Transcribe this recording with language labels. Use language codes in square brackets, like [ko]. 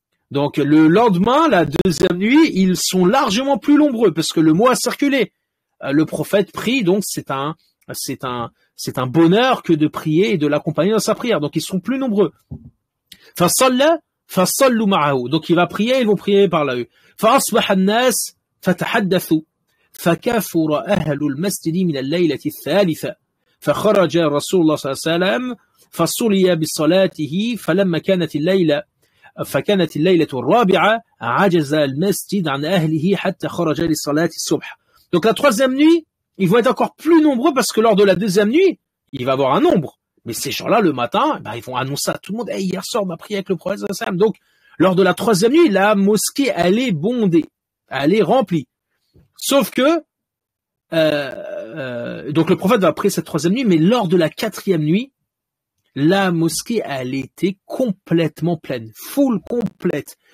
[fr] Donc, le lendemain, la deuxième nuit, ils sont largement plus nombreux parce que le mot a circulé. Le prophète prie, donc c'est un bonheur que de prier et de l'accompagner dans sa prière. Donc, ils sont plus nombreux. Donc, il va prier, ils vont prier par là. [ar] فأصبح الناس فتحدثوا فكثر أهل المسجد من الليلة الثالثة فخرج رسول الله صلى الله عليه وسلم فصلي بصلاته فلما كانت الليلة الرابعة عجز المسجد عن أهله حتى خرج لصلاة الصبح. [fr] Donc la troisième nuit, ils vont être encore plus nombreux parce que lors de la deuxième nuit, il va y avoir un nombre. Mais ces gens-là, le matin, ils vont annoncer à tout le monde, hey, hier soir, on a prié avec le prophète sallallahu alayhi wa sallam. Donc, lors de la troisième nuit, la mosquée, elle est bondée. Elle est remplie. Sauf que, donc le prophète va prier cette troisième nuit, mais lors de la quatrième nuit, la mosquée, elle était complètement pleine, full complète.